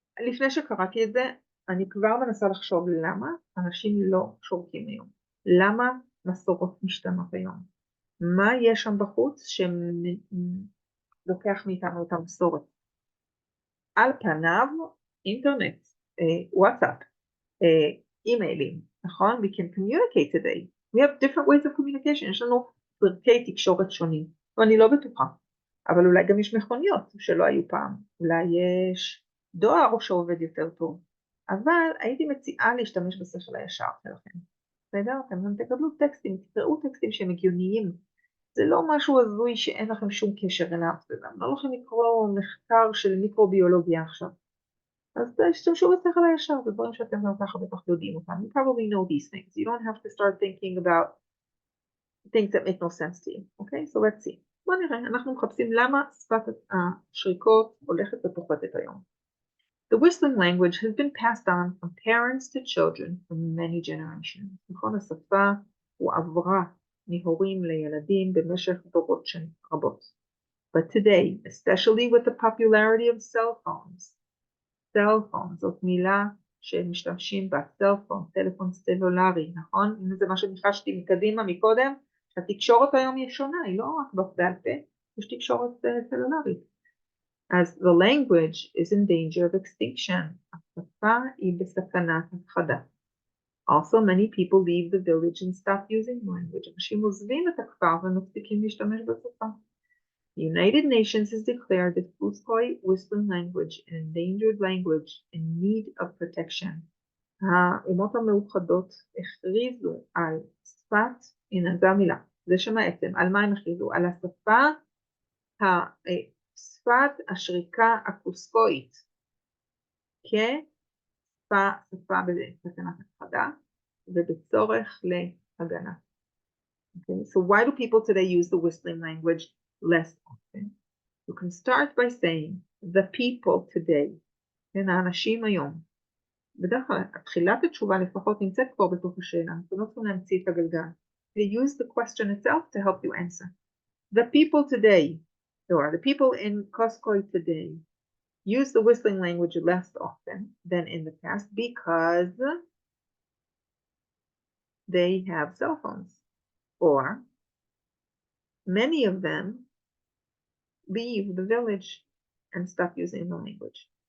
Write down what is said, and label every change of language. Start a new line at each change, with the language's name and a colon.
Hebrew: לפני שקראתי את זה, אני כבר מנסה לחשוב למה אנשים לא שורקים היום. למה מסורות משתנות היום? מה יש שם בחוץ שלוקח מאיתנו את המסורת? על פניו, אינטרנט, וואטסאפ, אימיילים, נכון?
English: We can communicate today. We have different ways of communication.
Hebrew: יש לנו פרקי תקשורת שונים. ואני לא בטוחה. אבל אולי גם יש מכוניות שלא היו פעם. אולי יש דואר שעובד יותר טוב. אבל הייתי מציעה להשתמש בשכל הישר שלכם. בסדר? אתם תקבלו טקסטים, תקראו טקסטים שהם הגיוניים. זה לא משהו הזוי שאין לכם שום קשר אליו. לא לכם לקרוא מחקר של מיקרוביולוגיה עכשיו. אז תשתמשו בשכל הישר, זה דברים שאתם לא ככה בטח יודעים אותם.
English: You probably know these things. You don't have to start thinking about things that make no sense to you. Okay? So let's see.
Hebrew: בוא נראה, אנחנו מחפשים למה שפת השריקות הולכת ופוחתת היום.
English: The whistling language has been passed on from parents to children for many generations.
Hebrew: נכון, השפה עברה מהורים לילדים במשך דורות רבות.
English: But today, especially with the popularity of cell phones,
Hebrew: זאת מילה שמשתמשים בה, טלפון סלולרי, נכון? אם זה מה שניחשתי מקדימה מקודם, התקשורת היום היא שונה, היא לא רק בעל פה, יש תקשורת סלולרית.
English: As the language is in danger of extinction,
Hebrew: השפה היא בסכנת הכחדה.
English: Also, many people leave the village and stop using language.
Hebrew: אנשים עוזבים את הכפר ומפסיקים להשתמש בשפה.
English: The United Nations has declared the Fuscoy whistling language an endangered language in need of protection.
Hebrew: האומות המאוחדות הכריזו על שפת, הנה זו המילה, זה שם העצם, על מה הם הכריזו? על השפה, שפת השריקה הקוסקואית, כשפה בסכנת הכחדה ובצורך להגנה.
English: Okay, so why do people today use the whistling language less often? You can start by saying the people today,
Hebrew: כן, האנשים היום. בדרך כלל, התחילת התשובה לפחות נמצאת כבר בתוך השאלה, אתם לא צריכים להמציא את הגלגל.
English: They use the question itself to help you answer. The people today, or the people in Koskoy today, use the whistling language less often than in the past because they have cell phones, or many of them leave the village and stop using the language.